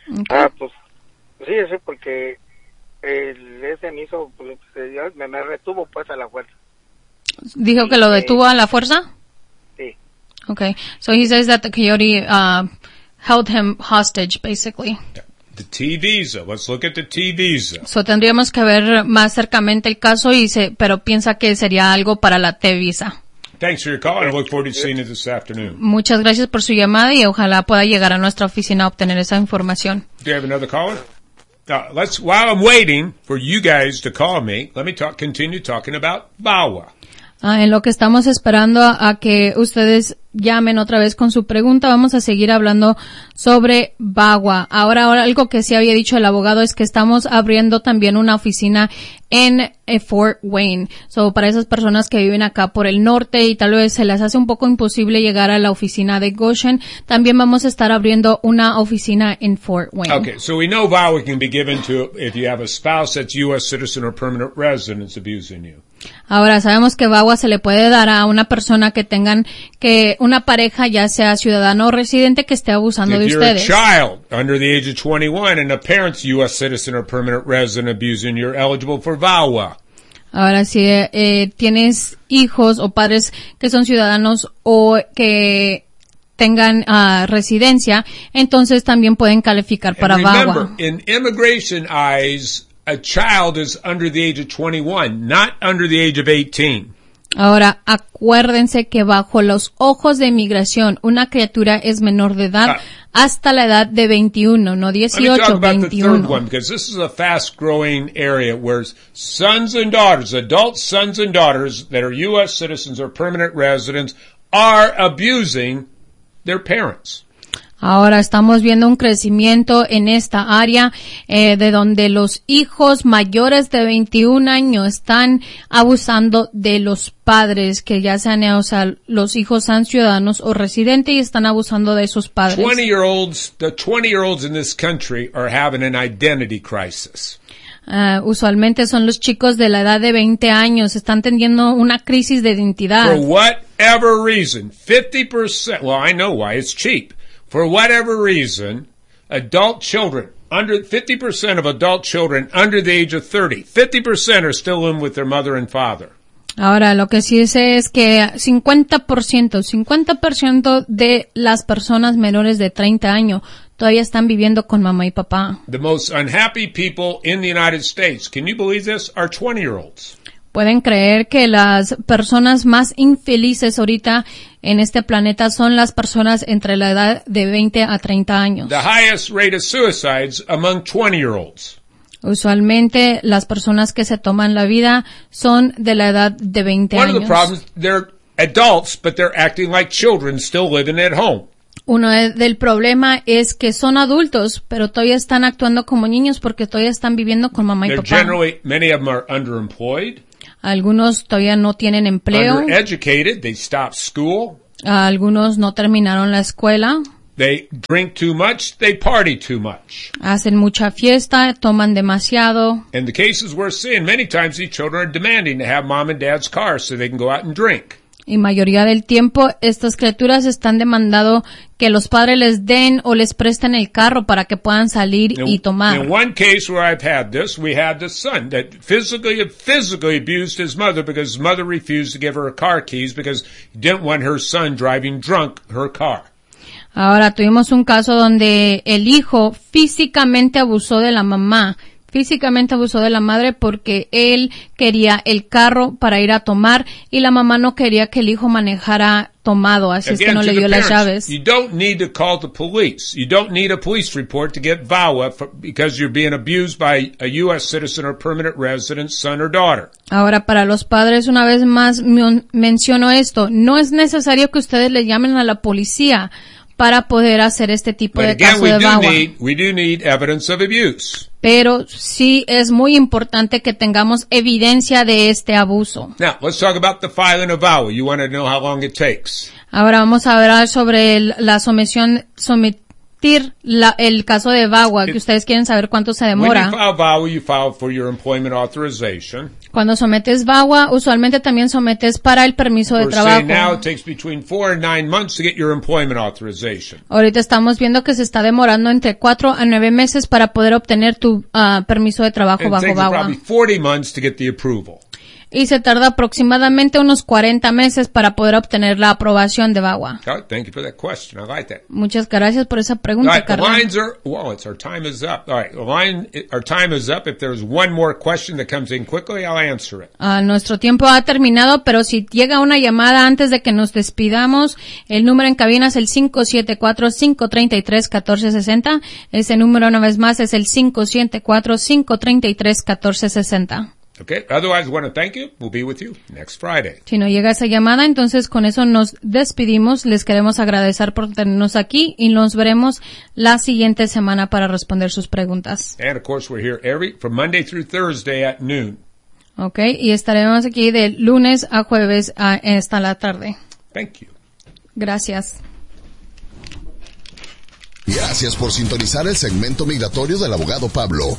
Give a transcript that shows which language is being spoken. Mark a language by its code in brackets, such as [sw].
[es] Ah, pues sí, sí, porque ese me hizo, pues, me retuvo pues a la fuerza. ¿Dijo que lo detuvo a la fuerza? Sí. [en] Okay. So he says that the coyote held him hostage, basically. The T visa. Let's look at the T visa. [es] So tendríamos que ver más cercamente el caso pero piensa que sería algo para la T visa. [en] Thanks for your call and I look forward to seeing you this afternoon. [es] Muchas gracias por su llamada y ojalá pueda llegar a nuestra oficina a obtener esa información. [en] Do you have another caller? While I'm waiting for you guys to call me, let me continue talking about VAWA. [es] En lo que estamos esperando a que ustedes llamen otra vez con su pregunta, vamos a seguir hablando sobre VAWA. Ahora, algo que sí había dicho el abogado es que estamos abriendo también una oficina en Fort Wayne. So, para esas personas que viven acá por el norte y tal vez se les hace un poco imposible llegar a la oficina de Goshen, también vamos a estar abriendo una oficina en Fort Wayne. [en] Okay, so we know VAWA can be given to if you have a spouse that's U.S. citizen or permanent resident that's abusing you. [es] Ahora, sabemos que VAWA se le puede dar a una persona que tengan que una pareja, ya sea ciudadano o residente, que esté abusando de ustedes. [en] If you're a child under the age of 21 and a parent's U.S. citizen or permanent resident abusing, you're eligible for VAWA. [es] Ahora, si tienes hijos o padres que son ciudadanos o que tengan residencia, entonces también pueden calificar para VAWA. [en] Remember, in immigration eyes, a child is under the age of 21, not under the age of 18. [es] Ahora, acuérdense que bajo los ojos de inmigración, una criatura es menor de edad hasta la edad de 21, no 18, 21. [en] Let me talk about 21. The third one, because this is a fast-growing area where sons and daughters, adult sons and daughters that are U.S. citizens or permanent residents, are abusing their parents. [es] Ahora estamos viendo un crecimiento en esta área de donde los hijos mayores de 21 años están abusando de los padres, que ya sean, o sea, los hijos sean ciudadanos o residentes y están abusando de sus padres. [en] 20-year-olds, the 20-year-olds in this country are having an identity crisis. [es] Usualmente son los chicos de la edad de 20 años, están teniendo una crisis de identidad. [en] For whatever reason, 50%, well, I know why, it's cheap. For whatever reason, adult children, under 50% of adult children under the age of 30, 50% are still living with their mother and father. [es] Ahora, lo que sí sé es que 50% de las personas menores de 30 años todavía están viviendo con mamá y papá. [en] The most unhappy people in the United States, can you believe this, are 20-year-olds. [es] ¿Pueden creer que las personas más infelices ahorita en este planeta son las personas entre la edad de 20 a 30 años? [en] The highest rate of suicides among 20-year-olds. [es] Usualmente las personas que se toman la vida son de la edad de 20 años. [en] One of the problems, they're adults, but they're acting like children still living at home. [es] Uno del problema es que son adultos, pero todavía están actuando como niños porque todavía están viviendo con mamá y [en] papá. Generally, many of them are underemployed. [es] Algunos todavía no tienen empleo. [en] Under-educated, they stop school. [es] Algunos no terminaron la escuela. [en] They drink too much, they party too much. [es] Hacen mucha fiesta, toman demasiado. [en] In the cases we're seeing, many times these children are demanding to have mom and dad's car so they can go out and drink. [es] Y mayoría del tiempo, estas criaturas están demandando que los padres les den o les presten el carro para que puedan salir y tomar. [en] In one case where I've had this, we had the son that physically abused his mother because his mother refused to give her car keys because he didn't want her son driving drunk her car. [es] Ahora, tuvimos un caso donde el hijo físicamente abusó de la mamá. Físicamente abusó de la madre porque él quería el carro para ir a tomar y la mamá no quería que el hijo manejara tomado, así [en] Again, [es] es que no le dio [en] parents, [es] las llaves. [en] You don't need to call the police. You don't need a police report to get VAWA because you're being abused by a U.S. citizen or permanent resident, son or daughter. [es] Ahora, para los padres, una vez más menciono esto, no es necesario que ustedes le llamen a la policía para poder hacer este tipo [en] But [es] de [en] again, [es] caso de VAWA. [en] We do need evidence of abuse. [es] Pero sí es muy importante que tengamos evidencia de este abuso. [en] Now, let's talk about the filing of VAWA. You want to know how long it takes. [es] Ahora vamos a hablar sobre la sumisión, sometir la, el caso de VAWA, que ustedes quieren saber cuánto se demora. [en] When you file VAWA, you file for your employment authorization. [es] Cuando sometes VAWA, usualmente también sometes para el permiso de trabajo. [en] Now, it takes between 4 and 9 months to get your employment authorization. [es] Ahorita estamos viendo que se está demorando entre 4 a 9 meses para poder obtener tu permiso de trabajo [en] and [es] bajo VAWA. [en] It takes 40 months to get the approval. [es] Y se tarda aproximadamente unos 40 meses para poder obtener la aprobación de VAWA. [en] God, thank you for that question. I like that. [es] Muchas gracias por esa pregunta, [en] right, Carlos. Our time is up. All right, our time is up. If there's one more question that comes in quickly, I'll answer it. [es] Nuestro tiempo ha terminado, pero si llega una llamada antes de que nos despidamos, el número en cabina es el 574-533-1460. Ese número, una vez más, es el 574-533-1460. [en] Okay, otherwise I want to thank you. We'll be with you next Friday. [es] Si no llega esa llamada, entonces con eso nos despedimos. Les queremos agradecer por tenernos aquí y nos veremos la siguiente semana para responder sus preguntas. [en] And of course we're here every from Monday through Thursday at noon. [es] Okay, y estaremos aquí de lunes a jueves hasta la tarde. [en] Thank you. [es] Gracias. Gracias por sintonizar el segmento migratorio del abogado Pablo.